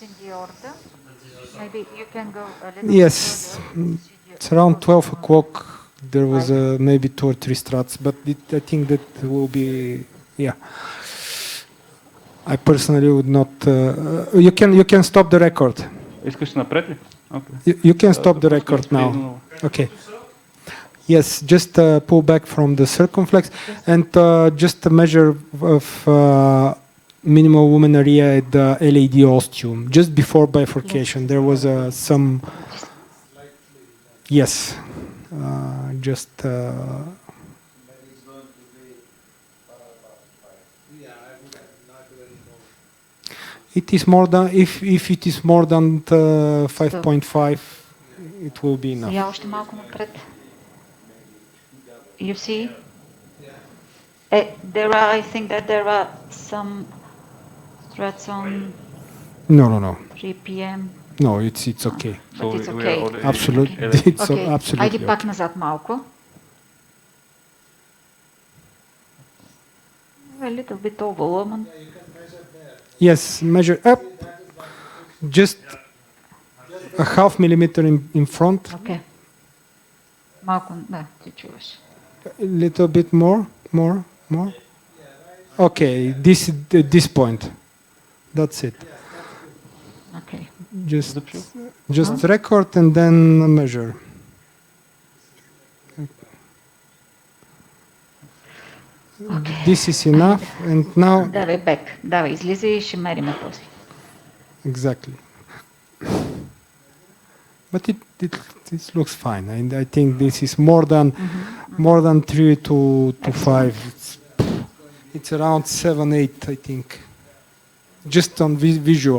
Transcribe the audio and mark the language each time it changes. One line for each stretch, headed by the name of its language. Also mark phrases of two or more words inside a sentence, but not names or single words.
English: Maybe you can go a little yes, it's around 12 o'clock. There was maybe 2 or 3 struts, but I think that will be, yeah. I personally would not. You can stop the record.
Bulgarian: Искаш напред ли?
English: Okay. You can stop the record now. Okay. Yes, just pull back from the circumflex and just a measure of minimal lumen area at the LAD ostium. Just before bifurcation, there was some. Yes, just. It is more than if it is more than 5.5, it will be enough.
Bulgarian: Я още малко напред.
English: You see? I think that there are some threats on No. 3 p.m. No, it's okay. But it's okay. Absolutely, it's absolutely.
Bulgarian: Айде пак назад малко.
English: A little bit oval. Yes, measure up. Just a half millimeter in front.
Bulgarian: Okay. Малко, да, ти чуваш.
English: A little bit more. Okay, this point. That's it. Okay. Just record and then measure. Okay. This is enough, and now.
Bulgarian: Давай бек. Давай, излизай и ще мериме после.
English: Exactly. But it looks fine. And I think this is more than 3 to 5. It's around 7, 8, I think. Just on visual.